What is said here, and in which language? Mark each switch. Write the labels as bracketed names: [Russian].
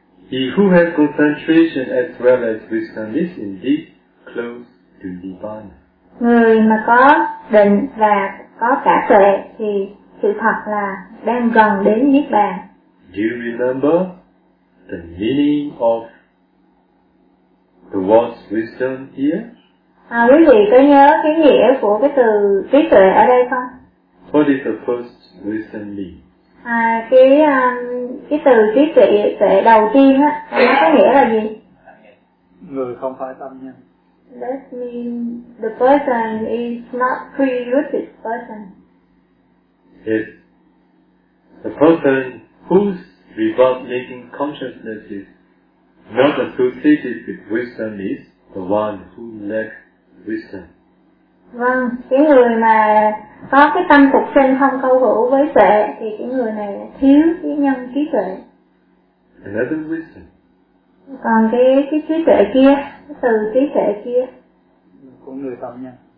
[English] He who has concentration as well as wisdom is indeed close to Nirvana. [Vietnamese] Người mà có định và có cả tuệ thì sự thật là đang gần đến Niết Bàn. [English] Do you remember the meaning of the word wisdom here? [Vietnamese] À, quý vị có nhớ cái nghĩa của cái từ trí tuệ ở đây không? [English] What is the first wisdom mean? [Vietnamese] À, cái từ trí tuệ đầu tiên á, nó có nghĩa là gì? Người không phải tâm nhân. [English] That means the person is not pre-rooted person. Yes. The person whose rebirth-making consciousness is not associated with wisdom is the one who lacks wisdom. [Vietnamese] Vâng, cái người mà có cái tâm phục sinh không câu hữu với tuệ thì cái người này thiếu cái nhân trí tuệ. [English] Another wisdom. [Vietnamese] Còn cái trí tuệ kia, cái từ trí tuệ kia. Của người tâm nhân.